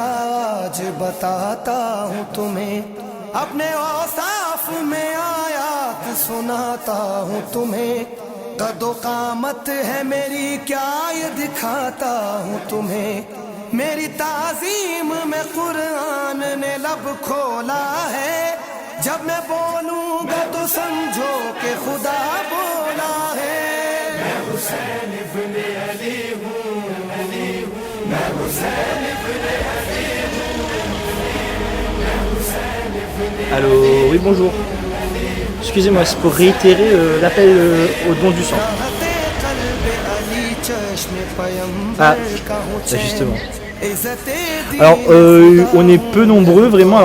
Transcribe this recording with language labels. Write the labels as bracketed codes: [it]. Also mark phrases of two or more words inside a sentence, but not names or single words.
[ur] آج بتاتا ہوں تمہیں، اپنے اوصاف میں آیات سناتا ہوں تمہیں، قد و قامت ہے میری کیا یہ دکھاتا ہوں تمہیں، میری تعظیم میں قرآن نے لب کھولا ہے، جب میں بولوں گا تو سمجھو کہ خدا بولا ہے. میں حسین ابن علی ہوں، میں حسین ابن علی ہوں، میں حسین ابن. [fr] Allô, oui bonjour. Excusez-moi, c'est pour réitérer l'appel au don du sang. Ah, justement. Alors, on est peu nombreux vraiment.